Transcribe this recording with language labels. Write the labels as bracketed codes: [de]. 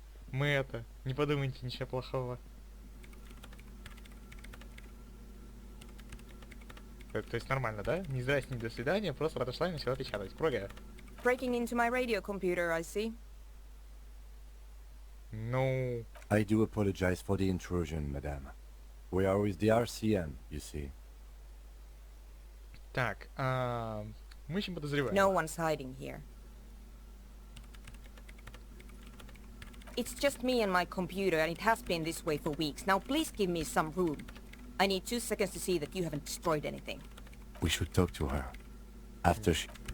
[ru] Мы это, не подумайте ничего плохого. То есть нормально, да? Не здрасте, не до свидания, просто подошла и начала печатать. Прога. [en] Breaking into my radio computer, I see. [ru] Ну, [en] I do apologize for the intrusion, madame. We are with the RCM, you see. [ru] так, мы ищем подозреваемых. [en] No one's hiding here. It's just me and my computer, and it has been this way for weeks. Now please give me some room. I need 2 seconds to see that you haven't destroyed anything. We should talk to her. After she...